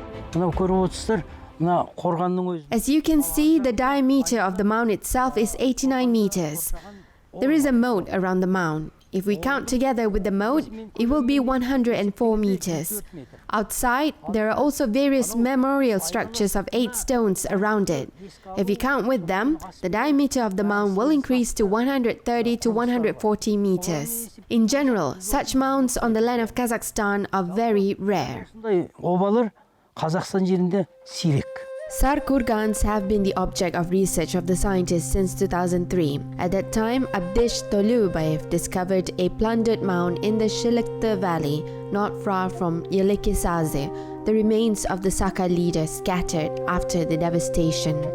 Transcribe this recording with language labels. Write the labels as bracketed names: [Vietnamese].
[Kazakh] Mına көріп отырсыздар, mına қорғанның өзі. [English] As you can see, the diameter of the mound itself is 89 meters. There is a moat around the mound. If we count together with the moat, it will be 104 meters. Outside, there are also various memorial structures of 8 stones around it. If we count with them, the diameter of the mound will increase to 130 to 140 meters. In general, such mounds on the land of Kazakhstan are very rare. [Kazakh] Обалар Қазақстан жерінде сирек. [English] Sarkurgans have been the object of research of the scientists since 2003. At that time, Abdish Tolubayev discovered a plundered mound in the Shilikta Valley, not far from Eleke Sazy, the remains of the Saka leader scattered after the devastation.